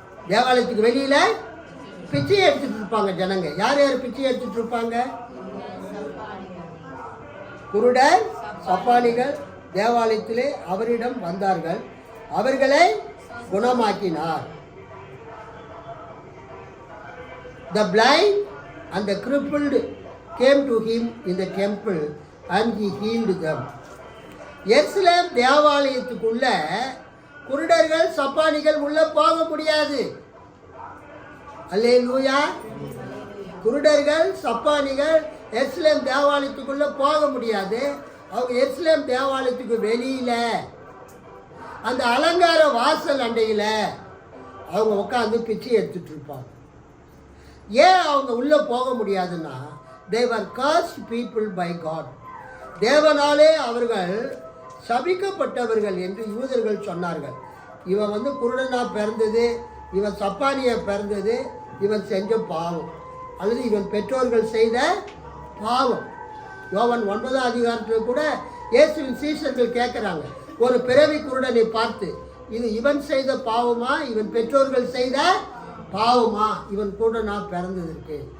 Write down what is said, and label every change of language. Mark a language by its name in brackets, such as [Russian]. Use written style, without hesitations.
[Tamil] தேவாலயத்துக்கு வெளியில் பிச்சை எடுத்துட்டு இருப்பாங்க ஜனங்க. யார் யார் பிச்சை எடுத்துட்டு இருப்பாங்க? குருடர், சப்பானிகள் தேவாலயத்திலே அவரிடம் வந்தார்கள், அவர்களை குணமாக்கினார். [English] The blind and the crippled came to him in the temple and he healed them. [Tamil] எருசலேம் தேவாலயத்துக்குள்ள குருடர்கள், சப்பானிகள் உள்ள போக முடியாது. அல்லேலூயா. குருடர்கள், சப்பானிகள் எருசலேம் தேவாலயத்துக்குள்ள போக முடியாது. அவங்க எருசலேம் தேவாலயத்துக்கு வெளியில அந்த அலங்கார வாசல் அண்டையில் அவங்க உட்காந்து பிச்சை எடுத்துட்டு இருப்பாங்க. ஏன் அவங்க உள்ளே போக முடியாதுன்னா, [English] they were cursed people by God. [Tamil] தேவனாலே அவர்கள் சபிக்கப்பட்டவர்கள் என்று யூதர்கள் சொன்னார்கள். இவன் குருடனா பிறந்தது, இவன் சப்பானியா பிறந்தது, இவன் செஞ்ச பாவம், அல்லது இவன் பெற்றோர்கள் செய்த பாவம். யோவான் 9ஆம் அதிகாரத்தில் கூட இயேசுவின் சீஷர்கள் கேட்குறாங்க, ஒரு பிறவி குருடனை பார்த்து, இது இவன் செய்த பாவமா, இவன் பெற்றோர்கள் செய்த பாவமா, இவன் குருடனா பிறந்ததற்கு.